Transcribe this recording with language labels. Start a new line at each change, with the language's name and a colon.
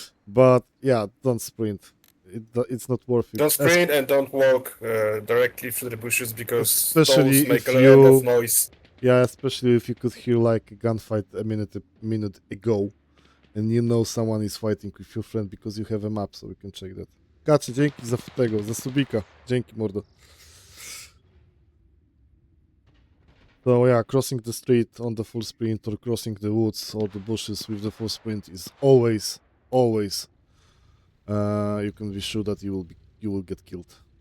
English: But yeah, don't sprint. It's not worth it. Don't sprint and don't walk directly through the bushes, because Especially those make a lot of noise. Yeah, especially if you could hear like a gunfight a minute ago, and you know someone is fighting with your friend because you have a map, so we can check that.
Polish: Kaczy, dzięki za tego, za subika. Dzięki, mordo.
English: So yeah, crossing the street on the full sprint or crossing the woods or the bushes with the full sprint is always you can be sure that you will get killed.